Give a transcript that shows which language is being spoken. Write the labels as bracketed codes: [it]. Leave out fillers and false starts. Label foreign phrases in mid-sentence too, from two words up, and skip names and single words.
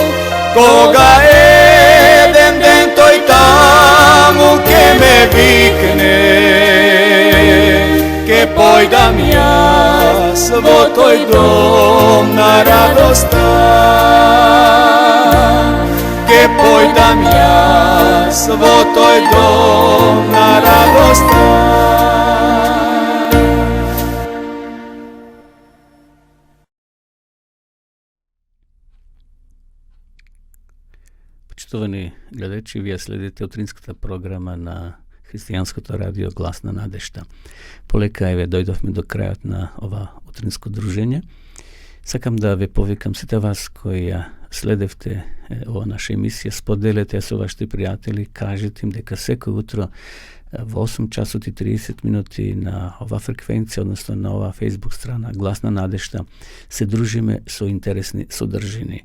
[mk] Кога један ден тој тамо ќе ме викне, ќе појдам ја сво тој дом на радостан, ќе појдам ја сво тој дом на радостан. Поштовани гледачи, ви следите utrinskата програма на Християнското радио Гласна надежда. Полека еве дојдовме до крајот на ова утринско дружење. Сакам да ве повикам сите вас кои ја следевте ова наша емисија, споделете со вашите пријатели, кажете им дека секој утро во 8 часот и 30 минути на ова фреквенција, односно на ова Facebook страна Гласна надежда, се дружиме со интересни содржини.